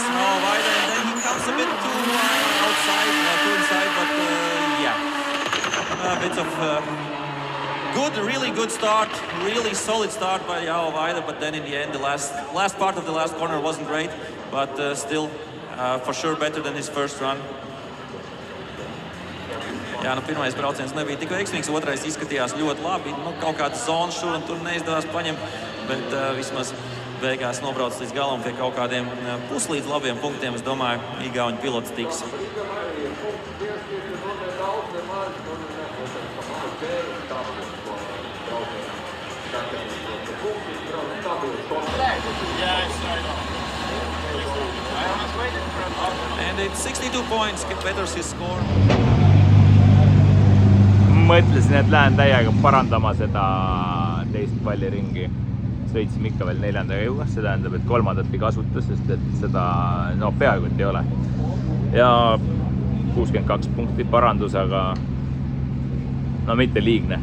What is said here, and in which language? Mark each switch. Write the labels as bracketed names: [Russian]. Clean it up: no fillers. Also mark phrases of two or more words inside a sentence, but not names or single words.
[English] Ao Vaida, and then he comes a bit too outside, too inside, but yeah. A bit of... really good start, really solid start by Ao Vaida, but then in the end, the last part of the last corner wasn't great, but still for sure better than his first run. [Latvian] Jā, pirmais brauciens nebija tik veiksmīgs, otrais izskatījās ļoti labi. Kaut kādas zonas šur un tur neizdevās paņemt, bet vismaz beigās nobrauc līdz galam pie kaut kādiem puslīdz labiem punktiem. Es domāju, Igauņu pilots tiks. [English] And it's 62 points, betters his score. [Estonian] Mõtlesin, et lähen täiega parandama seda teist palliringi. Sõitsime ikka veel 4. käiguga, see tähendab, et 3. ei kasuta, sest et seda peaaegu ei ole. Ja 62 punkti parandus, aga mitte liigne.